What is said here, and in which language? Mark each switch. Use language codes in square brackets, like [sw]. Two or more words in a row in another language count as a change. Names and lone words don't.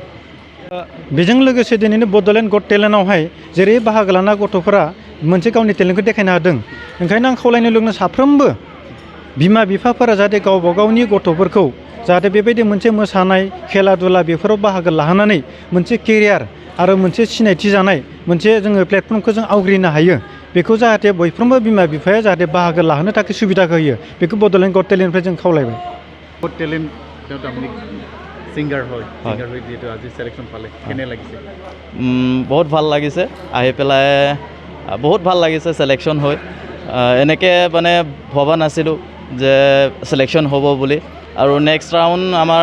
[brx] बेजों लोगोसे दिनैनि बड'लेण्ड गट टेलेन्टआवहाय जेरै बाहागो लाना गथ'फोरा मोनसे गावनि टेलेन्टखौ देखायनो हादों ओंखायनो आं खावलायनो लुगैदों साफ्रोमबो बिमा बिफाफोरा जाहाथे गावबा गावनि गथ'फोरखौ जाहाथे बेबायदि मोनसे मोसानाय खेला दुला बेफोराव बाहागो लाहोनानै मोनसे केरियार आरो मोनसे सिनायथि जानाय मोनसे जोङो प्लेटफर्मखौ जों आवग्रिनो हायो बेखौ जाहाथे बयफ्रोमबो बिमा बिफाया जाहाथे बाहागो लाहोनो थाखाय सुबिदाखौ होयो बेखौ बड'लेण्ड गट टेलेन्टनिफ्राय जों खावलायबाय [as] गट टेलेन्ट সিংগাৰ হয় যিহেতু আজি চিলেকশ্যন পালে কেনে লাগিছে বহুত ভাল লাগিছে আহি পেলাই বহুত ভাল লাগিছে চিলেকশ্যন হৈ এনেকৈ মানে ভবা নাছিলোঁ যে চিলেকশ্যন হ'ব বুলি আৰু [en] next round [as] আমাৰ